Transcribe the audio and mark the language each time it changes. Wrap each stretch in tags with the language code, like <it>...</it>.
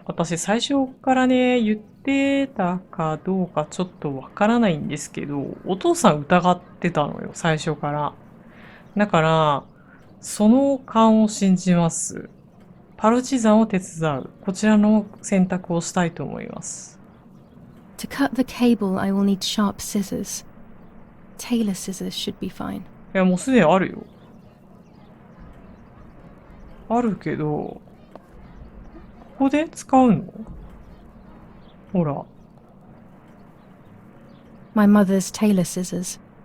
<ja>私最初からね、言ってたかどうかちょっとわからないんですけど、お父さん疑ってたのよ、最初から。だから、その勘を信じます。パルチザンを手伝う。こちらの選択をしたいと思います。</ja> <en>To cut the cable, I will need sharp scissors. Tailor scissors should be fine.</en> <ja>いや、もうすでにあるよ。あるけど、ここで使うの？ほら。</ja> <en>My mother's tailor scissors.</en>